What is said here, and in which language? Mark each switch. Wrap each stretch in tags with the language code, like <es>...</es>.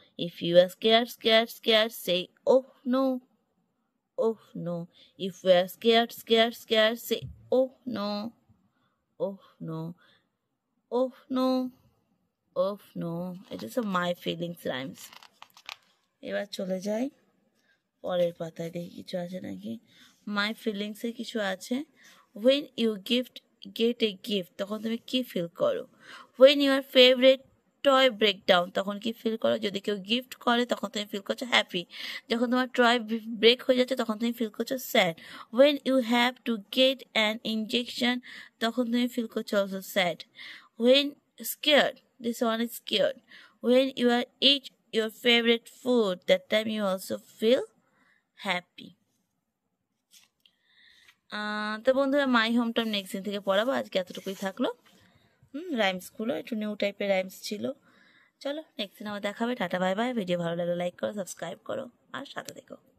<en>If you are scared scared scared, say oh no, oh no. If you are scared scared scared, say oh no, oh no, oh no, oh no. It is a my feelings rhymes.</en> <bn>এবার চলে যাই পরের পাতায়, দেখি কিছু আছে নাকি।</bn> <en>my ফিলিংসে</en> <bn>কিছু আছে।</bn> <en>when you get a gift,</en> <bn>তখন তুমি কি ফিল করো।</bn> <en>when your favourite toy break down,</en> <bn>তখন কি ফিল করো। যদি কেউ গিফট করে তখন তুমি ফিল করছো হ্যাপি। যখন তোমার টয় ব্রেক হয়ে যাচ্ছে তখন তুমি ফিল করছো sad.</bn> <en>when you have to get an injection,</en> <bn>তখন তুমি ফিল করছো</bn> <en>Also sad. When scared, this one is scared. When you are eat your favorite food, that time you also feel happy.</en> <bn>তো বন্ধুরা, my home town next দিন থেকে পড়াবো। আজকে এতটুকুই থাকলো রাইমসগুলো, একটু নিউ টাইপের রাইমস ছিল। চলো নেক্সট দিন আবার দেখাবে। Tata bye bye. ভিডিও ভালো লাগলে লাইক করো, সাবস্ক্রাইব করো আর সাথে দেখো।</bn>